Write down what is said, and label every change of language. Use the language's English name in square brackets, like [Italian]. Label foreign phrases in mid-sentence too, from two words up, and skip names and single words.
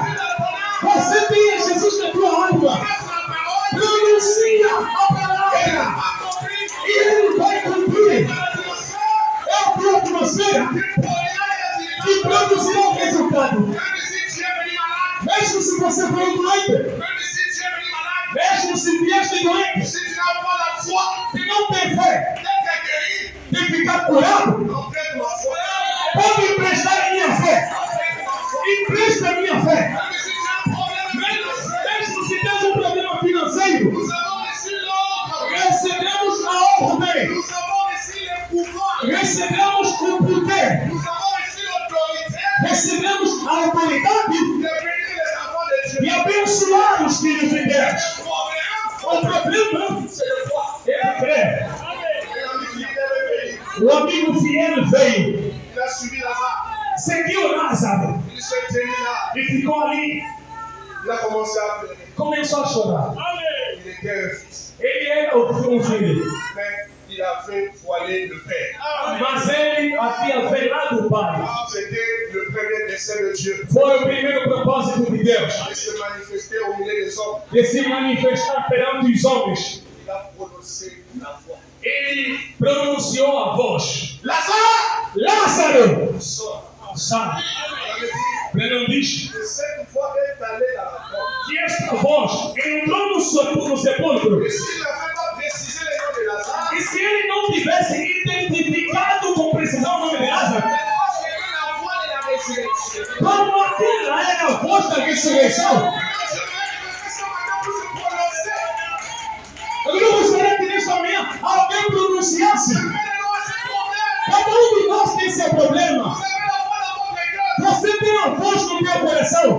[Portuguese] Você tem a Jesus na tua alma. Pronuncia a palavra e ele vai cumprir. É a tua atmosfera que produzirá o resultado. Mesmo se você for doente, mesmo se vieste doente, não tem fé [French] d'être guéri, [Portuguese] de ficar curado, [French] emprunte ma foi. [Portuguese] pode emprestar a minha fé. [French] Emprunte ma foi. [Portuguese] Empresta a minha fé. [French] Mais si tu as un problème financier, [Portuguese] Mesmo se tens um problema financeiro, [French] nous avons reçu l'ordre. [Portuguese] recebemos a ordem, [French] Nous avons reçu le pouvoir. [Portuguese] recebemos o poder, [French] Nous avons reçu l'autorité [Portuguese] recebemos a autoridade [French] de bénir les enfants de Dieu. [Portuguese] de abençoar os filhos de Deus. [French] Le problème, [Portuguese] O problema [French] c'est le quoi? [Portuguese] é crer. [French] Et l'ami fidèle est venu. [Portuguese] O amigo fiel veio, [French] Il a suivi Lazare. [Portuguese] seguiu Lázaro [French] Il s'est tenu là. [Portuguese] e ficou ali. [French] Il a commencé à pleurer. [Portuguese] Começou a chorar. [French] Il était un fils. [Portuguese] Ele era o filho, [French] Mais il a fait voiler le père. [Portuguese] mas ele havia velado o pai. [French] C'était le premier dessein de Dieu. [Portuguese] Foi o primeiro propósito de Deus, [French] De se manifester au milieu des hommes. [Portuguese] de se manifestar perante os homens. [French] Il a prononcé la voix. [Portuguese] Ele pronunciou a voz: [French] Lazare! [Portuguese] Lázaro, [French] Sors. [Portuguese] sai. [French] Ça veut dire [Portuguese] Não diz [French] que cette voix est allée dans la porte. [Portuguese] que esta voz entrou no sepulcro. [French] Et s'il n'avait pas précisé le nom de Lazare, [Portuguese] E se ele não tivesse identificado com precisão o nome de Lázaro, [French] c'était la voix de la résurrection. [Portuguese] como aquela era a voz da ressurreição, eu gostaria que nesta manhã alguém pronunciasse. Cada um de nós tem seu problema. Você tem uma voz no teu coração.